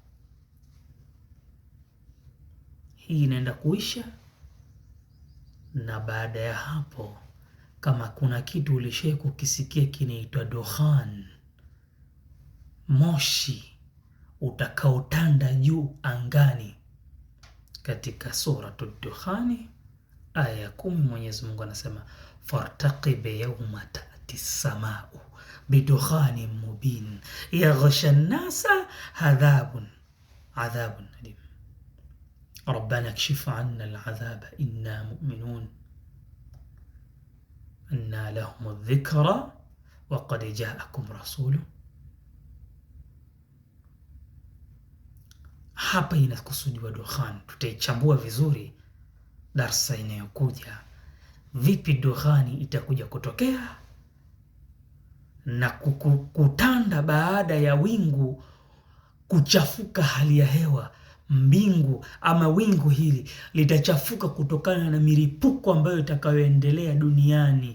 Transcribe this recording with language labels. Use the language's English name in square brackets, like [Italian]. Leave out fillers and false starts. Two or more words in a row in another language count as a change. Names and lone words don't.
[Swahili] Hii inaenda kuisha, na baada ya hapo, kama kuna kitu ulishai kukisikia kinaitwa dukhan, moshi utakaotanda juu angani, katika Suratul Dukhani aya ya [Arabic] 10 [Swahili] Mwenyezi Mungu anasema [Arabic] فارتقب يوم تأتي السماء بدخان مبين يغشى الناس عذاب أليم ربنا اكشف عنا العذاب إنا مؤمنون أنى لهم الذكرى وقد جاءكم رسول. [Swahili] Hapa inakusudiwa dukhan, tutaichambua vizuri darsa inayokuja, vipi dukhani itakuja kutokea na kutanda baada ya wingu kuchafuka, hali ya hewa, mbingu ama wingu hili litachafuka kutokana na milipuko ambayo itakayoendelea duniani.